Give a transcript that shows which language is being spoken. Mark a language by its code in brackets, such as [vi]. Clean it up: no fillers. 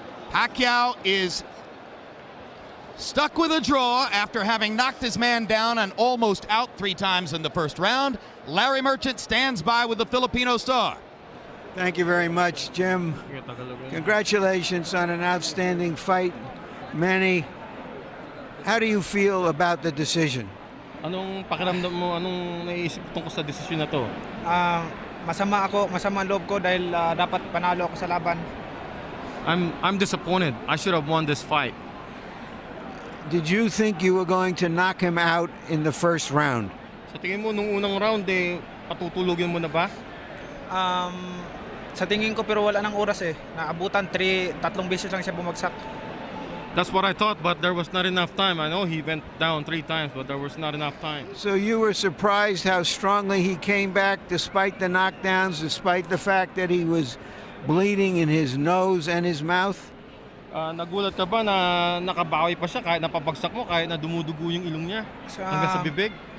[en] Pacquiao is stuck with a draw after having knocked his man down and almost out 3 times in the first round. Larry Merchant stands by with the Filipino star. Thank you very much, Jim. Congratulations on an outstanding fight. Manny, how do you feel about the decision? [tl] Anong pakiramdam mo? Anong naisip tungkol sa desisyon na to? Masama ang loob ko dahil dapat panalo ako sa laban. [en] I'm disappointed. I should have won this fight. did you think you were going to knock him out in the first round? [tl] Sa tingin mo, nung unang round, patutulugin mo na ba? Sa tingin ko, pero wala nang oras eh. Naabutan, tatlong beses lang siya bumagsak. [en] That's what I thought, but there was not enough time. I know he went down 3 times, but there was not enough time. So you were surprised how strongly he came back despite the knockdowns, despite the fact that he was bleeding in his nose and his mouth? [tl] Nagulat ka ba na nakabawi pa siya kahit napapagsak mo, kahit na dumudugo yung ilong niya hanggang sa bibig?